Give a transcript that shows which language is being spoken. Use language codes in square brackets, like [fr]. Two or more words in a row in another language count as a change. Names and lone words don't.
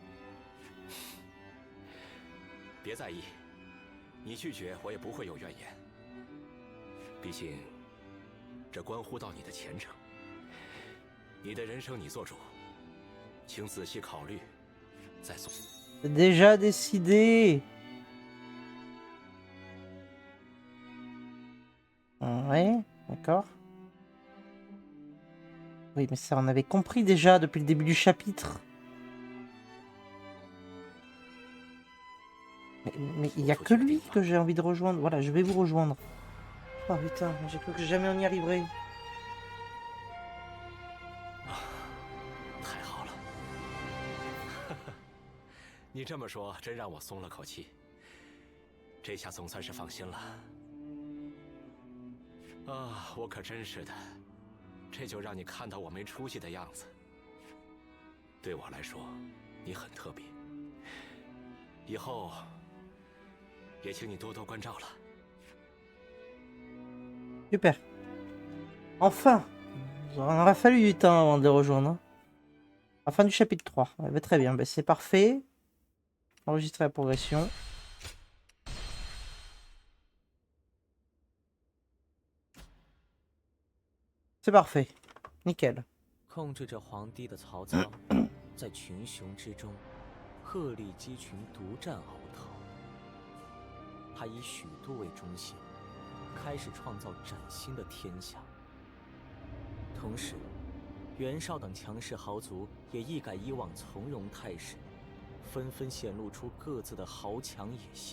[zh] 别在意，你拒绝我也不会有怨言。毕竟，这关乎到你的前程，你的人生你做主，请仔细考虑，再做。 [fr] C'est déjà décidé. Ouais, d'accord. Oui, mais ça, on avait compris déjà depuis le début du chapitre. Mais il n'y a que lui que j'ai envie de rejoindre. Voilà, je vais vous rejoindre. Oh putain, j'ai cru que jamais on y arriverait. [zh] 太好了，你这么说真让我松了口气。这下总算是放心了。啊，我可真是的，这就让你看到我没出息的样子。对我来说，你很特别。以后也请你多多关照了。 [fr] Super. Enfin. Il en aurait fallu du temps avant de les rejoindre. Hein. À la fin du chapitre 3. Ouais, bah, très bien, bah, c'est parfait. Enregistrer la progression. C'est parfait. Nickel. [zh] 控制着皇帝的曹操，在群雄之中，鹤立鸡群，独占鳌头。他以许都为中心，开始创造崭新的天下。同时，袁绍等强势豪族也一改以往从容态势，纷纷显露出各自的豪强野心。